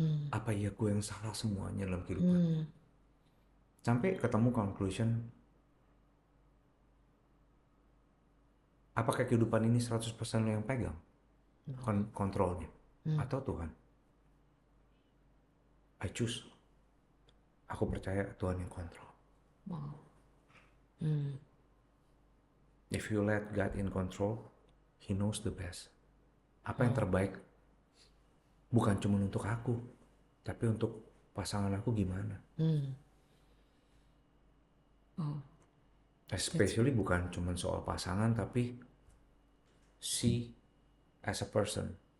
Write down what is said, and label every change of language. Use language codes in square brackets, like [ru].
[id] Apa iya gue yang salah semuanya dalam kehidupan? Sampai ketemu conclusion, apakah kehidupan ini 100% lo yang pegang kontrolnya, atau Tuhan? [en] I choose. [id] Aku percaya Tuhan yang kontrol. Wow. [en] If you let God in control, He knows the best. [id] Apa yang terbaik bukan cuma untuk aku, tapi untuk pasangan aku gimana. Oh. Especially bukan cuma soal pasangan, tapi [en] see as a person.